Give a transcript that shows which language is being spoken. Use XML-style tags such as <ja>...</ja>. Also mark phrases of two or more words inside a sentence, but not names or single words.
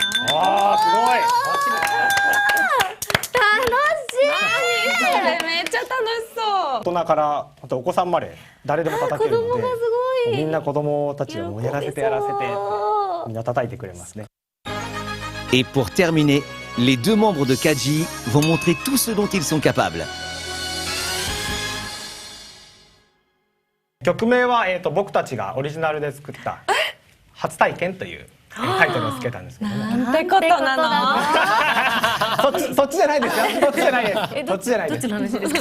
<ja>ああ、すごい。めっちゃ楽しそう。大人からあとお子さんまで誰でも叩けるので、子供がすごい。みんな子供たちをもうやらせてみんな叩いてくれますね。</ja> <fr>Et pour terminer, les deux membres de Kaji vont montrer tout ce dont ils sont capables.</fr> <ja>曲名は、僕たちがオリジナルで作った「初体験」というタイトルをつけたんですけどね。なんてことなの。そっちじゃないですよ。そっちじゃないです。そっちじゃないです。どっちの話ですか？</ja>